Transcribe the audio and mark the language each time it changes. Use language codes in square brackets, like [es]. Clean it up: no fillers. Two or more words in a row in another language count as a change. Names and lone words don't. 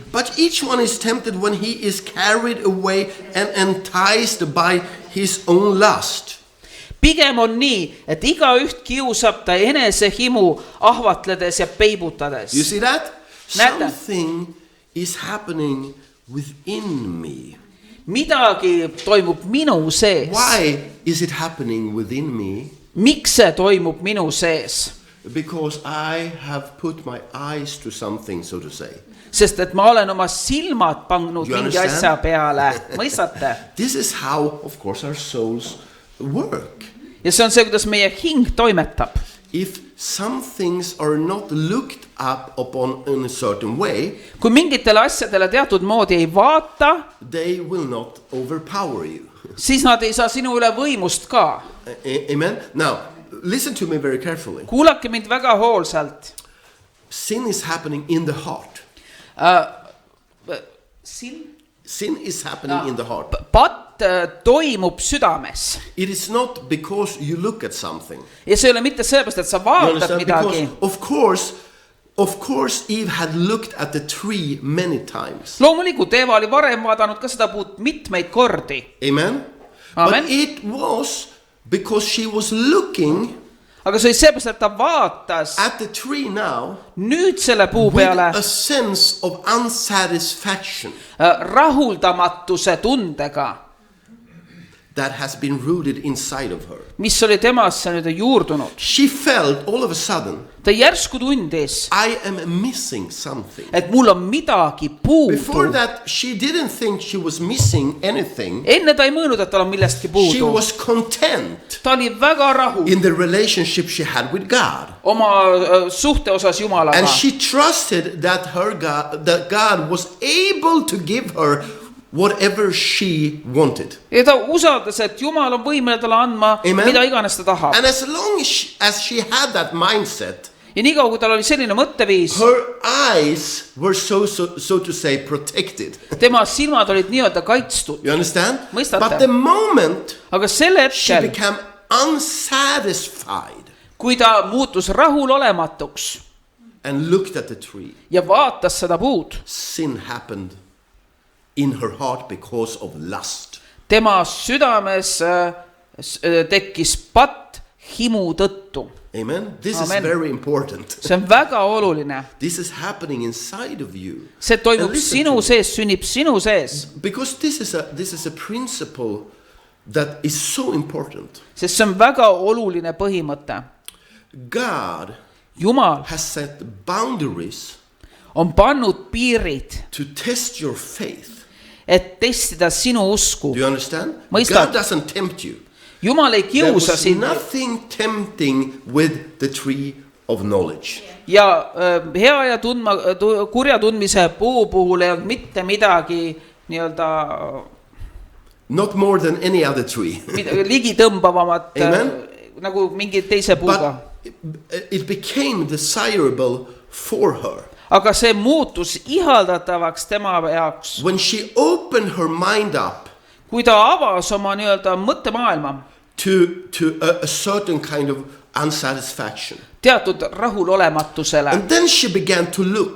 [en] But each one is tempted when he is carried away and enticed by his own lust. [et] Pigem on nii, et igaüht kiusab ta enese himu ahvatledes ja peibutades. [en] You see that? [et] Näete? [en] Something is happening within me. [et] Midagi toimub minu sees. [en] Why is it happening within me? [et] Miks see toimub minu sees? [en] Because I have put my eyes to something, so to say. [et] Sest et ma olen oma silmad pannud [en] You [et] mingi [en] understand? [et] asja peale. Mõistate? [en] This is how, of course, our souls work. [et] Ja see on see, kuidas meie hing toimetab. [en] If some things are not looked up upon in a certain way, [et] Kui mingitele asjadele teatud moodi ei vaata, [en] they will not overpower you. [et] siis nad ei saa sinu üle võimust ka. [en] Amen? Now, listen to me very carefully. [et] Kuulake mind väga hoolsalt. [en] Sin is happening in the heart. Sin is happening in the heart. [et] Patt toimub südames. [en] It is not because you look at something. [et] Ja see ei ole mitte sellepärast, et sa [en] You [et] vaatad [en] understand? [et] midagi. [en] Because, of course, Eve had looked at the tree many times. [et] Loomulikult Eeva oli varem vaadanud ka seda puud mitmeid kordi. [en] Amen? Amen. But it was because she was looking [et] Aga see oli sellepärast, et ta vaatas [en] at the tree now [et] nüüd selle puu [en] with [et] peale [en] a sense of unsatisfaction [et] rahuldamatuse tundega, [en] that has been rooted inside of her. [et] mis oli temasse nüüd juurdunud. [en] She felt all of a sudden, [et] Ta järsku tundis, [en] I am missing something. [et] et mul on midagi [en] Before [et] puudu. [en] that, she didn't think she was missing anything. [et] Enne ta ei mõõnud, et tal on millestki [en] She [et] puudu. [en] was content [et] Ta oli väga rahul [en] in the relationship she had with God. [et] oma suhte osas Jumalaga. [en] And she trusted that that God was able to give her whatever she wanted. [et] Ja ta usaldas, et Jumal on võimeline talle andma, [en] Amen. [et] mida iganes ta tahab. [en] And as long as she had that mindset, [et] Ja nii kaua, kui tal oli selline mõtteviis, [en] her eyes were so to say protected. [et] tema silmad olid nii-öelda kaitstud. [en] You understand? [et] Mõistate? [en] But the moment [et] Aga sel [en] she [et] hetkel, [en] became unsatisfied [et] kui ta muutus rahulolematuks [en] and looked at the tree, [et] ja vaatas seda puud, [en] sin happened in her heart because of lust. [et] tema südames tekkis patt himu tõttu. [en] Amen. This [et] Amen. [en] is very important. [et] See on väga oluline. [en] This is happening inside of you. [et] See toimub [en] And listen [et] sinu [en] to me. [et] sees, sünnib sinu sees. [en] Because this is a principle that is so important. [et] Sest see on väga oluline põhimõte. [en] God [et] Jumal [en] has set boundaries [et] on pannud piirid, [en] to test your faith. [et] et testida sinu usku. [en] Do you understand? [et] Mõistad? [en] God doesn't tempt you. [et] Jumal ei [en] There [et] kiusa [en] was [et] sind [en] nothing tempting with the tree of knowledge. [et] ja hea ja kurja tundmise puu puhul ei olnud mitte midagi nii-öelda [en] Not more than any other tree. [et] ligi tõmbavamat [en] Amen. [et] nagu mingi teise puuga. [en] But it became desirable for her. [et] Aga see muutus ihaldatavaks tema jaoks, [en] When she opened her mind up [et] kui ta avas oma nii-öelda mõttemaailma [en] to a certain kind of unsatisfaction. [et] teatud rahulolematusele [en] And then she began to look